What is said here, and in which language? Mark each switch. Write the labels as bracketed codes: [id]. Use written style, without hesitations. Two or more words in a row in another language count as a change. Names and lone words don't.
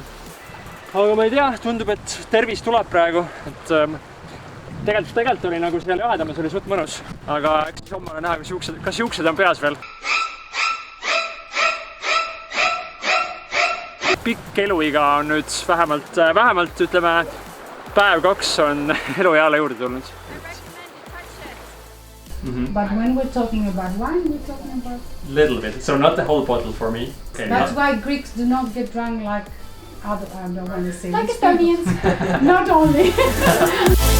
[et] Aga ma ei tea, tundub, et tervis tuleb praegu, et tegelikult oli nagu seal jahedamas, oli suht mõnus, aga eks siis homme näha, kas juuksed on peas veel. Pikk eluiga on nüüd vähemalt ütleme, päev 2 on elueale juurde tulnud. [en] But when we're talking about wine, we're talking about... Little bit, so not the whole bottle for me. Okay, that's why Greeks do not get drunk like other, I don't want to say like Estonians. Not only.